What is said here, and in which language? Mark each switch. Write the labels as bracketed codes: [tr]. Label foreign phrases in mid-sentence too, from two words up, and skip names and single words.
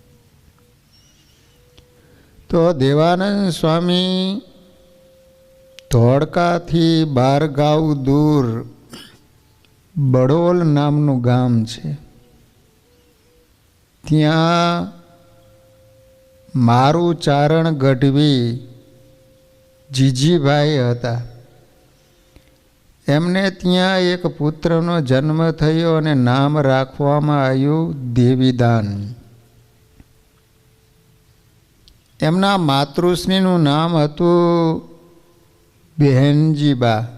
[gu] તો દેવાનંદ સ્વામી ધોળકા થી 12 ગાઉ દૂર બડોલ નામનું ગામ છે, ત્યાં મારુ ચારણ ગઢવી જીજીભાઈ હતા। એમને ત્યાં એક પુત્રનો જન્મ થયો અને નામ રાખવામાં આવ્યું દેવીદાન। એમના માતૃશ્રીનું નામ હતું બહેનજીબા।